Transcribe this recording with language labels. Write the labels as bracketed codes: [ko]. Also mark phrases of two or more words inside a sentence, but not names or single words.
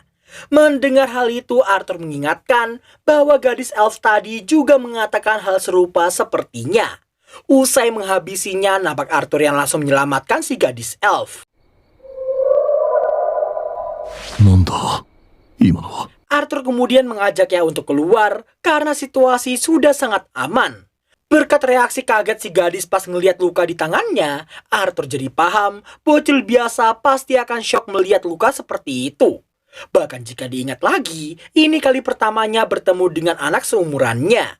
[id] Mendengar hal itu, Arthur mengingatkan bahwa gadis elf tadi juga mengatakan hal serupa sepertinya. Usai menghabisinya, nampak Arthur yang langsung menyelamatkan si gadis elf. [ja] なんだ今のは。 [id] Arthur kemudian mengajaknya untuk keluar karena situasi sudah sangat aman. Berkat reaksi kaget si gadis pas ngelihat luka di tangannya, Arthur jadi paham bocil biasa pasti akan syok melihat luka seperti itu. Bahkan jika diingat lagi, ini kali pertamanya bertemu dengan anak seumurannya.